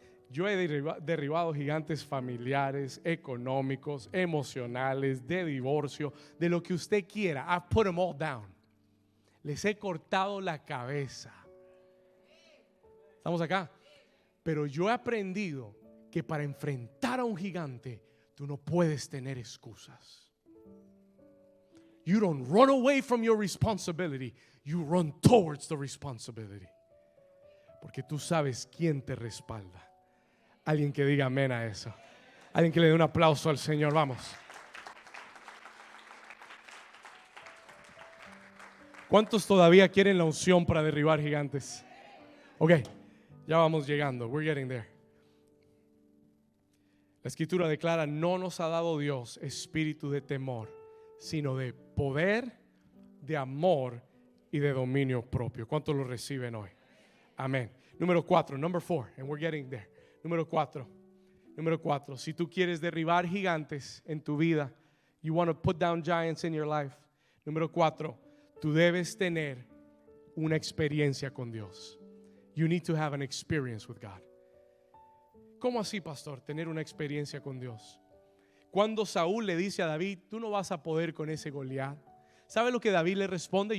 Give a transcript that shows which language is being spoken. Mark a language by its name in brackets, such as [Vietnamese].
[Spanish] Yo he derribado gigantes familiares, económicos, emocionales, de divorcio, de lo que usted quiera. [English] I've put them all down. [Spanish] Les he cortado la cabeza. ¿Estamos acá? Pero yo he aprendido que para enfrentar a un gigante tú no puedes tener excusas. [English] You don't run away from your responsibility. You run towards the responsibility. [Spanish] Porque tú sabes quién te respalda. Alguien que diga amén a eso. Alguien que le dé un aplauso al Señor. Vamos. ¿Cuántos todavía quieren la unción para derribar gigantes? Ok, ya vamos llegando. [English] We're getting there. [Spanish] La Escritura declara: no nos ha dado Dios espíritu de temor, sino de poder, de amor y de dominio propio. ¿Cuántos lo reciben hoy? Amén. Número 4, [English] number 4, and we're getting there. [Spanish] Número 4, si tú quieres derribar gigantes en tu vida, [English] you want to put down giants in your life. [Spanish] Número 4, tú debes tener una experiencia con Dios. [English] You need to have an experience with God. [Spanish] ¿Cómo así, pastor? Tener una experiencia con Dios. Cuando Saúl le dice a David: tú no vas a poder con ese Goliat, ¿sabe lo que David le responde?